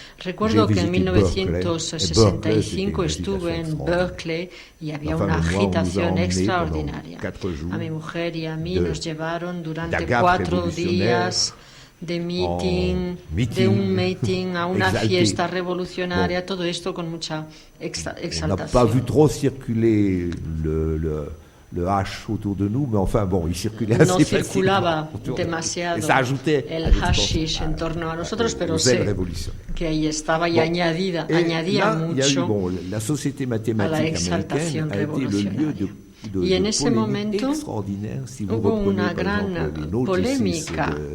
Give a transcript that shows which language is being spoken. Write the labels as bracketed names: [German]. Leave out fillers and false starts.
[Spanish] Recuerdo que en 1965 estuve en Berkeley y había una agitación extraordinaria. A mi mujer y a mí nos llevaron durante 4 días de meeting, de un meeting a una fiesta revolucionaria, todo esto con mucha exaltación. [French] On n'a pas vu trop circuler le hash autour de nous, mais enfin bon, il circulait assez facilement. [Spanish] No circulaba demasiado el hashish en torno a nosotros, pero sé que ahí estaba y añadía mucho a la exaltación revolucionaria. Y en ese momento hubo una gran polémica.